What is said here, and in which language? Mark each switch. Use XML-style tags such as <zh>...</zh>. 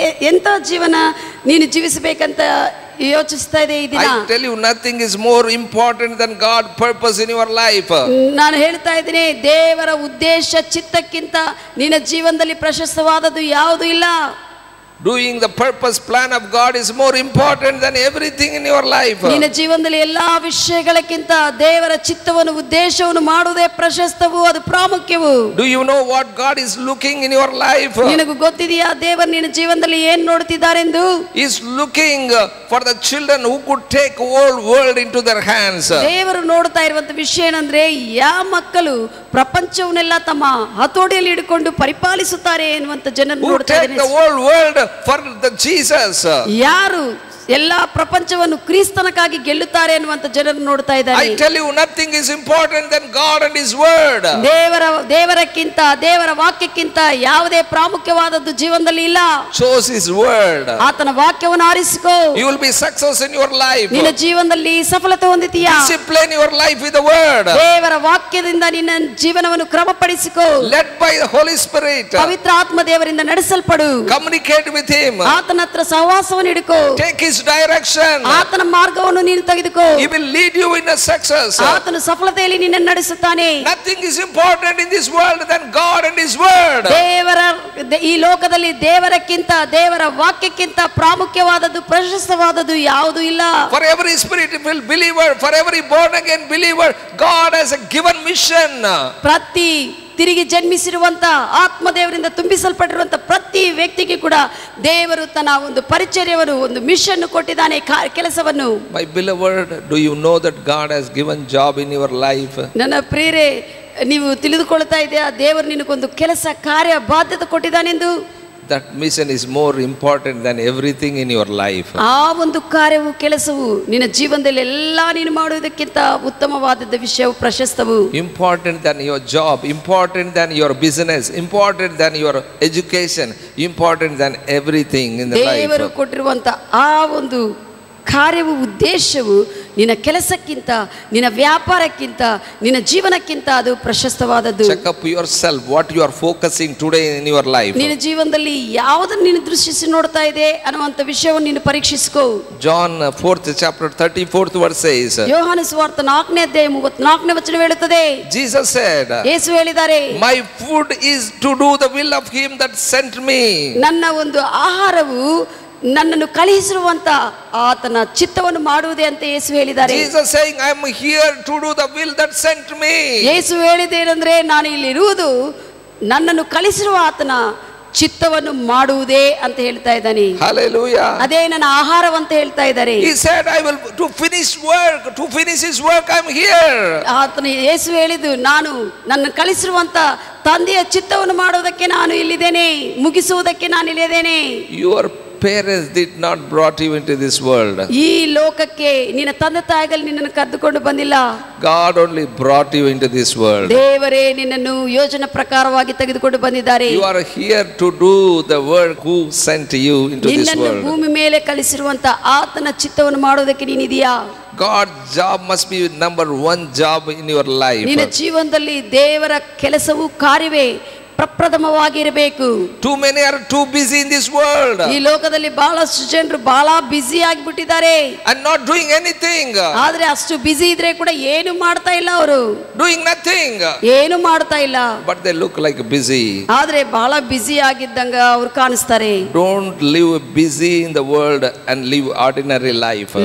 <kn>ಎಂತ ಜೀವನ ನೀನು ಜೀವಿಸಬೇಕಂತ ಯೋಚಿಸ್ತಾ ಇದೆ ಈ ದಿನ?</kn> <en>I tell you, nothing is more important than God's purpose in your life.</en> <kn>ನಾನು ಹೇಳ್ತಾ ಇದ್ದೀನಿ, ದೇವರ ಉದ್ದೇಶ ಚಿತ್ತಕ್ಕಿಂತ ನಿನ್ನ ಜೀವನದಲ್ಲಿ ಪ್ರಶಸ್ತವಾದದ್ದು ಯಾವುದೂ ಇಲ್ಲ.</kn> <en>Doing the purpose plan of God is more important than everything in your life.</en> <kn>ನಿನ್ನ ಜೀವನದಲ್ಲಿ ಎಲ್ಲಾ ವಿಷಯಗಳಕ್ಕಿಂತ ದೇವರ ಚಿತ್ತವನ್ನು ಉದ್ದೇಶವನ್ನು ಮಾಡುವುದೇ ಪ್ರಶಸ್ತವು, ಅದು ಪ್ರಾಮುಖ್ಯವು.</kn> <en>Do you know what God is looking in your life?</en> <kn>ನಿನಗೆ ಗೊತ್ತಿದೆಯಾ ದೇವರು ನಿನ್ನ ಜೀವನದಲ್ಲಿ ಏನು ನೋಡುತ್ತಿದ್ದಾರೆಂದು?</kn> <en>He is looking for the children who could take whole world into their hands.</en> <kn>ದೇವರು ನೋಡ್ತಾ ಇರುವಂತ ವಿಷಯ ಏನಂದ್ರೆ, ಯಾವ ಮಕ್ಕಳು ಪ್ರಪಂಚವನ್ನೆಲ್ಲ ತಮ್ಮ ಹತೋಟಿಯಲ್ಲಿ ಹಿಡಿಕೊಂಡು ಪರಿಪಾಲಿಸುತ್ತಾರೆ ಎನ್ನುವಂತ ಜನರು</kn> <en>Who</en> <kn>ನೋಡ್ತಾ</kn> <en>take the whole world for the Jesus.</en> <kn>ಯಾರು ಎಲ್ಲಾ ಪ್ರಪಂಚವನ್ನು ಕ್ರಿಸ್ತನಕ್ಕಾಗಿ ಗೆಲ್ಲುತ್ತಾರೆ ಎನ್ನುವಂತ ಜನರನ್ನು ನೋಡ್ತಾ ಇದ್ದಾರೆ.</kn> <en>I tell you, nothing is important than God and His word.</en> <kn>ದೇವರಕ್ಕಿಂತ ದೇವರ ವಾಕ್ಯಕ್ಕಿಂತ ಯಾವುದೇ ಪ್ರಾಮುಖ್ಯವಾದದ್ದು ಜೀವನದಲ್ಲಿ ಇಲ್ಲ.</kn> <en>Chose His word.</en> <kn>ಆತನ ವಾಕ್ಯವನ್ನು ಆರಿಸಿಕೋ.</kn> <en>You will be success in your life.</en> <kn>ನಿನ್ನ ಜೀವನದಲ್ಲಿ ಸಫಲತೆ ಹೊಂದುತ್ತೀಯಾ?</kn> <en>Discipline your life with the word.</en> <kn>ದೇವರ ವಾಕ್ಯದಿಂದ ನಿನ್ನ ಜೀವನವನ್ನು ಕ್ರಮಪಡಿಸಿಕೋ.</kn> <en>Led by the Holy Spirit.</en> <kn>ಪವಿತ್ರ ಆತ್ಮ ದೇವರಿಂದ ನಡೆಸಲ್ಪಡು.</kn> <en>Communicate with Him.</en> <kn>ಆತನ ಹತ್ರ ಸಹವಾಸವನ್ನು ಹಿಡಿಕೋ.</kn> <en>Take His direction.</en> <kn>ಆತನ ಮಾರ್ಗವನ್ನು ನೀನು ತೆಗೆದುಕೋ.</kn> <en>He will lead you in a success.</en> <kn>ಆತನು ಸಫಲತೆಯಲ್ಲಿ ನಿನ್ನನ್ನು ನಡೆಸುತ್ತಾನೆ.</kn> <en>Nothing is important in this world than God and His word.</en> <kn>ಈ ಲೋಕದಲ್ಲಿ ದೇವರಕ್ಕಿಂತ ದೇವರ ವಾಕ್ಯಕ್ಕಿಂತ ಪ್ರಾಮುಖ್ಯವಾದದ್ದು ಪ್ರಶಸ್ತವಾದದ್ದು ಯಾವುದೂ ಇಲ್ಲ.</kn> <en>For every spirit-filled believer, for every born again believer, God has a given mission.</en> <kn>ಪ್ರತಿ ತಿರುಗಿ ಜನ್ಮಿಸಿರುವಂತ ಆತ್ಮದೇವರಿಂದ ತುಂಬಿಸಲ್ಪಟ್ಟಿರುವಂತ ಪ್ರತಿ ವ್ಯಕ್ತಿಗೆ ಕೂಡ ದೇವರು ತನ್ನ ಒಂದು ಪರಿಚರ್ಯವನ್ನು, ಒಂದು ಮಿಷನ್ ಕೊಟ್ಟಿದ್ದಾನೆ, ಕೆಲಸವನ್ನು.</kn> <en>My beloved, do you know that God has given job in your life?</en> <kn>ನನ್ನ ಪ್ರಿಯರೇ, ನೀವು ತಿಳಿದುಕೊಳ್ತಾ ಇದೆಯಾ ದೇವರು ನಿನಗೊಂದು ಕೆಲಸ, ಕಾರ್ಯ, ಬಾಧ್ಯತೆ ಕೊಟ್ಟಿದ್ದಾನೆಂದು?</kn> <en>That mission is more important than everything in your life.</en> <kn>ಆ ಒಂದು ಕಾರ್ಯವು, ಕೆಲಸವು ನಿನ್ನ ಜೀವನದಲ್ಲಿ ಎಲ್ಲ ನೀನು ಮಾಡುವುದಕ್ಕಿಂತ ಉತ್ತಮವಾದ ವಿಷಯವು, ಪ್ರಶಸ್ತವು.</kn> <en>Important than your job, important than your business, important than your education, important than everything in the life.</en> <kn>ದೇವರು ಕೊಟ್ಟಿರುವಂತ ಆ ಒಂದು ಕಾರ್ಯವು, ಉದ್ದೇಶವು ನಿನ್ನ ಕೆಲಸಕ್ಕಿಂತ, ನಿನ್ನ ವ್ಯಾಪಾರಕ್ಕಿಂತ, ನಿನ್ನ ಜೀವನಕ್ಕಿಂತ ಅದು ಪ್ರಶಸ್ತವಾದದ್ದು.</kn> <en>Check up yourself what you are focusing today in your life.</en> <kn>ನಿನ್ನ ಜೀವನದಲ್ಲಿ ಯಾವುದನ್ನು ನೀನು ದೃಷ್ಟಿಸಿ ನೋಡ್ತಾ ಇದೆ ಅನ್ನುವಂತ ವಿಷಯವನ್ನು ನೀನು ಪರೀಕ್ಷಿಸಿಕೋ.</kn> <en>John 4th chapter 34th verse says.</en> <kn>ಯೋಹಾನ ಸುವಾರ್ತೆ 4ನೇ ಅಧ್ಯಾಯ 34ನೇ ವಚನ ಹೇಳುತ್ತದೆ.</kn> <en>Jesus said,</en> <kn>ಯೇಸು ಹೇಳಿದ್ದಾರೆ,</kn> <en>My food is to do the will of Him that sent me.</en> <kn>ನನ್ನ ಒಂದು ಆಹಾರವು ನನ್ನನ್ನು ಕಳುಹಿಸಿರುವಂತ ಆತನ ಚಿತ್ತವನ್ನು ಮಾಡುವುದೇ ಅಂತ ಯೇಸು ಹೇಳಿದ್ದಾರೆ.</kn> <en>Jesus saying, I am here to do the will that sent me.</en> <kn>ಯೇಸು ಹೇಳಿದ್ದೇನೆಂದ್ರೆ, ನಾನು ಇಲ್ಲಿ ಇರುವುದು ನನ್ನನ್ನು ಕಳಿಸಿರುವ ಆತನ ಚಿತ್ತವನ್ನು ಮಾಡುವುದೇ ಅಂತ ಹೇಳ್ತಾ ಇದ್ದಾನೆ.</kn> <en>Hallelujah.</en> <kn>ಅದೇ ನನ್ನ ಆಹಾರವಂತ ಹೇಳ್ತಾ ಇದ್ದಾರೆ.</kn> <en>He said, I will to finish His work, I am here.</en> <kn>ಆತನ ಯೇಸು ಹೇಳಿದ್ದು, ನಾನು ನನ್ನ ಕಳಿಸಿರುವಂತ ತಂದೆಯ ಚಿತ್ತವನ್ನು ಮಾಡುವುದಕ್ಕೆ ನಾನು ಇಲ್ಲಿದ್ದೇನೆ, ಮುಗಿಸುವುದಕ್ಕೆ ನಾನು ಇಲ್ಲಿದ್ದೇನೆ.</kn> <en>Your parents did not brought you into this world.</en> <kn>ಈ ಲೋಕಕ್ಕೆ ನಿನ್ನ ತಂದೆ ತಾಯಿಗಳು ನಿನ್ನನ್ನು ಕರೆದುಕೊಂಡು ಬಂದಿಲ್ಲ.</kn> <en>God only brought you into this world.</en> <kn>ದೇವರೇ ನಿನ್ನನ್ನು ಯೋಜನೆ ಪ್ರಕಾರವಾಗಿ ತೆಗೆದುಕೊಂಡು ಬಂದಿದ್ದಾರೆ.</kn> <en>You are here to do the work who sent you into this</en> <kn>ನಿನ್ನನ್ನು</kn> <en>world.</en> <kn>ಭೂಮಿ ಮೇಲೆ ಕಳಿಸಿರುವಂತ ಆತನ ಚಿತ್ತವನ್ನು ಮಾಡುವುದಕ್ಕೆ ನೀನಿದೆಯಾ?</kn> <en>God's job must be number one job in your life.</en> <kn>ನಿನ್ನ ಜೀವನದಲ್ಲಿ ದೇವರ ಕೆಲಸವು, ಕಾರ್ಯವೇ ಪ್ರಪ್ರಥಮವಾಗಿರಬೇಕು.</kn> <en>Too many are too busy in this world.</en> <kn>ಈ ಲೋಕದಲ್ಲಿ ಬಹಳಷ್ಟು ಜನರು ಬಹಳ busy ಆಗಿಬಿಟ್ಟಿದ್ದಾರೆ.</kn> <en>And not doing anything.</en> <kn>ಆದ್ರೆ ಅಷ್ಟು ಬ್ಯುಸಿ ಇದ್ರೆ ಕೂಡ ಏನು ಮಾಡ್ತಾ ಇಲ್ಲ, ಅವರು</kn> <en>Doing nothing.</en> <kn>ಏನು ಮಾಡ್ತಾ ಇಲ್ಲ.</kn> <en>But they look like busy.</en> <kn>ಆದ್ರೆ ಬಹಳ ಬ್ಯುಸಿ ಆಗಿದ್ದಂಗ ಅವ್ರು ಕಾಣಿಸ್ತಾರೆ.</kn> <en>Don't live busy in the world and live ordinary life.</en>